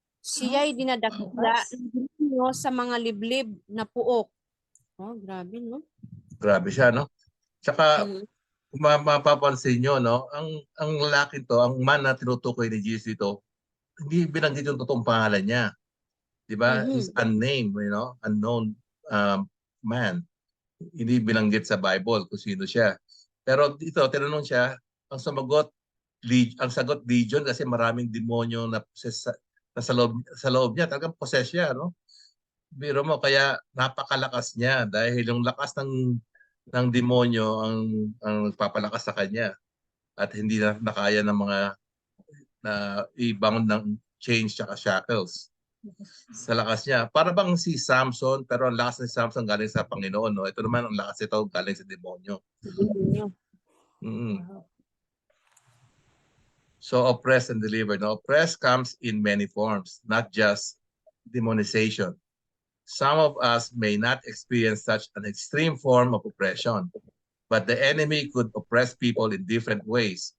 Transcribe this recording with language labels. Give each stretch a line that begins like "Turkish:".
Filipino: Siya'y dinadakila ng demonyo sa mga liblib na puok. Oh, grabe, no? Grabe siya, no? Tsaka, Mm. kung mapapansin nyo, no? Ang lalaki to, ang man na tinutukoy ni Jesus dito, hindi binanggit yung totoong pangalan niya. Di ba? Mhm.
English: He's unnamed, unknown man.
Filipino: Hindi binanggit sa Bible kung sino siya. Pero dito, tinanong siya, ang sagot legion kasi maraming demonyo na sa loob niya. Talagang possess siya, no? Biro mo, kaya napakalakas niya dahil yung lakas ng demonyo ang nagpapalakas sa kanya at hindi na nakaya ng mga na i-bound ng chains at shackles. Sa lakas niya. Para bang si Samson, pero ang lakas ni Samson galing sa Panginoon. No? Ito naman ang lakas ito galing sa demonyo.
English: So oppressed and delivered. No? Oppressed comes in many forms, not just demonization. Some of us may not experience such an extreme form of oppression, but the enemy could oppress people in different ways.